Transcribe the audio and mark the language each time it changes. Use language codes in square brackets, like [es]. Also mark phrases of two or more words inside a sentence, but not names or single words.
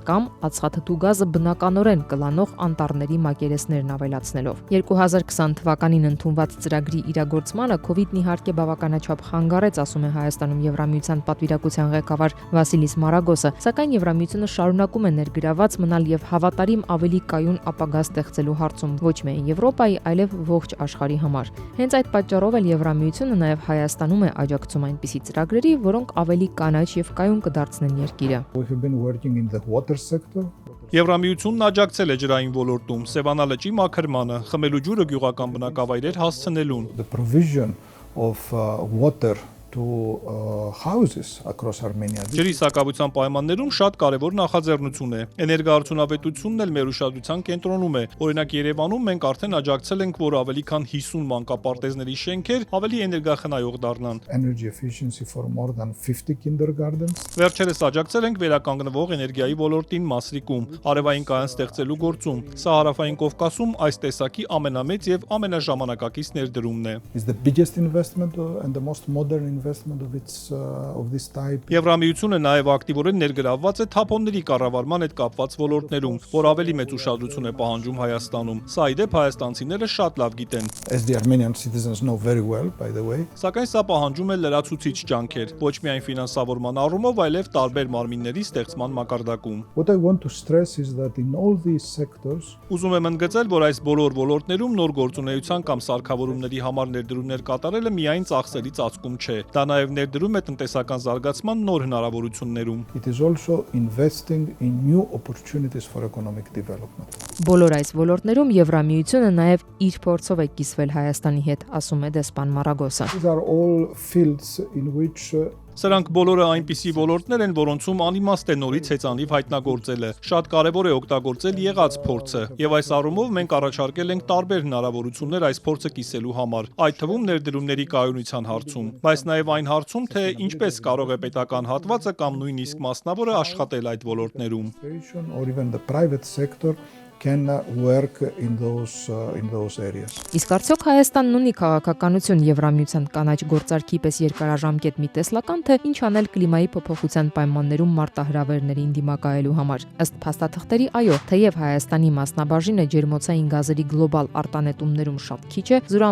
[hy] կամ ածխաթթու գազը բնականորեն կլանող անտառների մակերեսներն ավելացնելով։ 2020 թվականին ընդունված ծրագրի իրագործմանը COVID-ն իհարկե բավականաչափ խանգարեց, ասում է Հայաստանում Եվրամիության պատվիրակության ղեկավար Վասիլիս Մարագոսը, սակայն Եվրամիությունը շարունակում է ներգրաված մնալ եւ հավատարիմ ավելի կայուն ապագա ստեղծելու հարցում ոչ միայն Եվրոպայի, այլև ողջ աշխարհի համար։ Հենց այդ պատճառով էլ Եվրամիությունը նաեւ Հայաստանում է աջակցում այնպիսի ծրագրերի, որոնք ավելի կանաչ եւ կայուն կդարձնեն երկիրը։ [en] We have been working in the water sector. [hy] Եվրամիությունն աջակցել է ջրային ոլորտում, Սևանա լճի մաքրմանը, խմելու ջուրը գյուղական բնակավայրեր հասցնելուն։ [en] The provision of water to houses across Armenia. [hy] Ջրի սակավության պայմաններում շատ կարևոր նախաձեռնություն է։ Էներգոարդյունավետությունն էլ մեր ուշադրության կենտրոնում է։ Օրինակ Երևանում մենք արդեն աջակցել ենք, որ ավելի քան 50 մանկապարտեզների շենքեր ավելի էներգախնայող դառնան։ [en] Energy efficiency for more than 50 kindergartens. [hy] Վերջերս աջակցել ենք վերականգնվող էներգիայի ոլորտին Մասրիկում, արևային կայան ստեղծելու գործում։ Սա Հարավային Կովկասում այս տեսակի ամենամեծ եւ ամենաժամանակակից ներդրումն է։ [en] Is the biggest investment and the most modern investment of this type. [hy] Եվրամիությունը նաև ակտիվորեն ներգրավված է թափոնների կառավարման հետ կապված ոլորտներում, որ ավելի մեծ ուշադրություն է պահանջում Հայաստանում։ Սա ի դեպ հայաստանցիները շատ լավ գիտեն։ [en] As the Armenian citizens know very well, by the way. [hy] Սակայն սա պահանջում է լրացուցիչ ջանքեր, ոչ միայն ֆինանսավորման առումով, այլև տարբեր մարմինների ստեղծման մակարդակում։ [en] What I want to stress is that in all these sectors, [hy] Ուզում եմ ընդգծել, որ այս բոլոր ոլորտներում նոր գործունեության կամ սարքավորումների համար ներդրումներ կատարելը միայն ծախսերի ծածկում չէ։ Դա նաև ներդրում է տնտեսական զարգացման նոր հնարավորություններում։ [en] it is also investing in new opportunities for economic development. [hy] Բոլոր այս ոլորտներում Եվրամիությունը նաև իր փորձով է կիսվել Հայաստանի հետ, ասում է դեսպան Մարագոսը։ [en] These are all fields in which [hy] Սրանք բոլորը այնպիսի ոլորտներ են, որոնցում անիմաստ է նորից հեծանիվ հայտնագործելը։ Շատ կարևոր է օգտագործել եղած փորձը, եւ այս առումով մենք առաջարկել ենք տարբեր հնարավորություններ այս փորձը կիսելու համար, այդ թվում ներդրումների կայունության հարցում, բայց նաև այն հարցում, թե ինչպես կարող է պետական հատվածը կամ նույնիսկ մասնավորը աշխատել այդ ոլորտներում։ [en] or even the private sector can work in those areas. [hy] Իսկ արդյոք Հայաստանն ունի քաղաքականություն Եվրամիության կանաչ գործարքի պես երկարաժամկետ մի տեսլական, թե ինչ անել կլիմայի փոփոխության պայմաններում մարտահրավերներին դիմակայելու համար։ Ըստ փաստաթղթերի, այո, թեև Հայաստանի մասնաբաժինը ջերմոցային գազերի գլոբալ արտանետումներում շատ քիչ է,